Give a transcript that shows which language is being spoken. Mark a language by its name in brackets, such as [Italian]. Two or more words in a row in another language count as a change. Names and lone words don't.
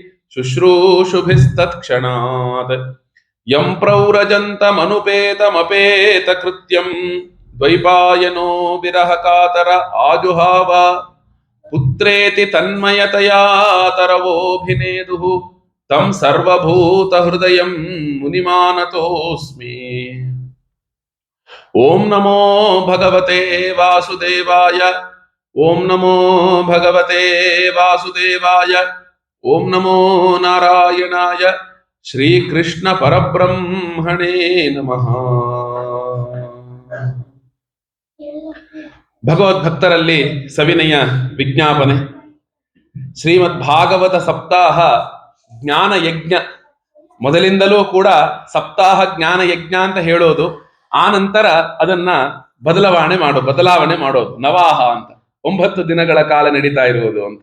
[Sanskrit] शुश्रूषुभिस्तत्क्षणात् यं प्रौरजन्तमनुपेतमपेतकृत्यम् ದ್ವೈಪಾಯನೋ ವಿರಹ ಕಾತರ ಆಜುಹಾವ ಪುತ್ರೇತಿ ತನ್ಮಯತಯಾ ತರವೋಭಿನೇದುಃ ತಂ ಸರ್ವಭೂತ ಹೃದಯಂ ಮುನಿಮಾನತೋಸ್ಮಿ. ಓಂ ನಮೋ ಭಗವತೆ ವಾಸುದೇವಾಯ. ಓಂ ನಮೋ ಭಗವತೆ ವಾಸುದೇವಾಯ. ಓಂ ನಮೋ ನಾರಾಯಣಾಯ. ಶ್ರೀಕೃಷ್ಣ ಪರಬ್ರಹ್ಮಣೇ ನಮಃ. [Kannada] ಭಗವದ್ಭಕ್ತರಲ್ಲಿ ಸವಿನಯ ವಿಜ್ಞಾಪನೆ. ಶ್ರೀಮದ್ ಭಾಗವತ ಸಪ್ತಾಹ ಜ್ಞಾನ ಯಜ್ಞ ಮೊದಲಿಂದಲೂ ಕೂಡ ಸಪ್ತಾಹ ಜ್ಞಾನ ಯಜ್ಞ ಅಂತ ಹೇಳೋದು, ಆ ನಂತರ ಅದನ್ನ ಬದಲಾವಣೆ ಮಾಡೋದು ನವಾಹ ಅಂತ 9 ದಿನಗಳ ಕಾಲ ನಡೀತಾ ಇರುವುದು ಅಂತ.